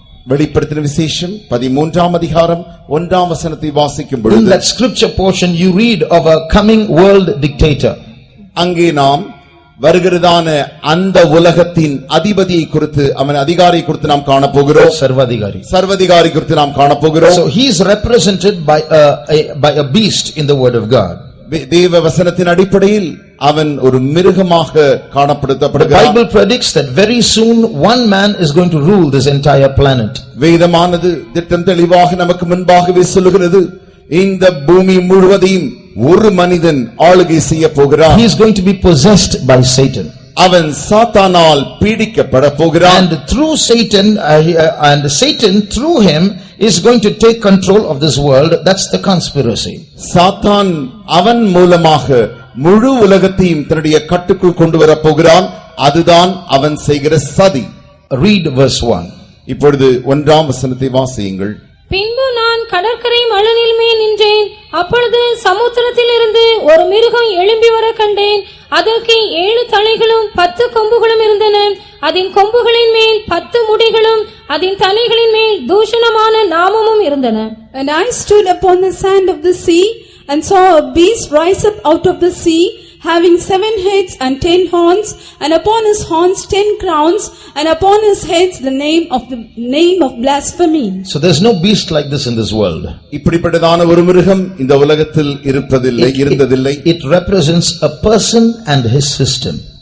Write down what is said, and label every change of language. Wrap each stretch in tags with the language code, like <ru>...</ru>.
<ta>வெளிப்படுத்தின விசேஷம் 13ஆம் அதிகாரம் 1ஆம் வசனத்தை வாசிக்கும்</ta> <en>in</en> <ta>பொழுது,</ta> <en>that scripture portion you read of a coming world dictator.</en> <ta>அங்கே நாம் வருகிறதான அந்த உலகத்தின் அதிபதியை குறித்து, அவன் அதிகாரியை குறித்து நாம் காணப்போகிறோம். சர்வாதிகாரி குறித்து நாம் காணப்போகிறோம்.</ta> <en>So he is represented by a beast in the word of God.</en> <ta>தேவ வசனத்தின் அடிப்படையில் அவன் ஒரு மிருகமாக காணப்படுத்தப்படுகிறான்.</ta> <en>The Bible predicts that very soon one man is going to rule this entire planet.</en> <ta>வேதமானது திட்டம் தெளிவாக நமக்கு முன்பாகவே சொல்லுகிறது, இந்த பூமி முழுவதையும் ஒரு மனிதன் ஆளுகை செய்ய போகிறான்.</ta> <en>He is going to be possessed by Satan.</en> <ta>அவன் சாத்தானால் பீடிக்கப்பட போகிறான்.</ta> <en>And through Satan and Satan through him is going to take control of this world. That's the conspiracy.</en> <ta>சாத்தான் அவன் மூலமாக முழு உலகத்தையும் தன்னுடைய கட்டுக்குள் கொண்டு வர போகிறான். அதுதான் அவன் செய்கிற சதி.</ta> <en>Read verse 1.</en> <ta>இப்பொழுது 1ஆம் வசனத்தை வாசியுங்கள். பின்பு நான் கடற்கரை மணலின் மேல் நின்றேன். அப்பொழுது சமுத்திரத்தில் இருந்து ஒரு மிருகம் எழும்பி வர கண்டேன். அதற்கு 7 தலைகளும் 10 கொம்புகளும் இருந்தன. அதன் கொம்புகளின் மேல் 10 முடிகளும் அதன் தலைகளின் மேல் தூஷணமான நாமமும் இருந்தன.</ta> <en>And I stood upon the sand of the sea and saw a beast rise up out of the sea, having 7 heads and 10 horns, and upon his horns 10 crowns, and upon his heads the name of blasphemy. So there's no beast like this in this world.</en> <ta>இப்படிப்பட்டதான ஒரு மிருகம் இந்த உலகத்தில் இருப்பதில்லை, இருந்ததில்லை.</ta> <en>It represents a person and his system.</en>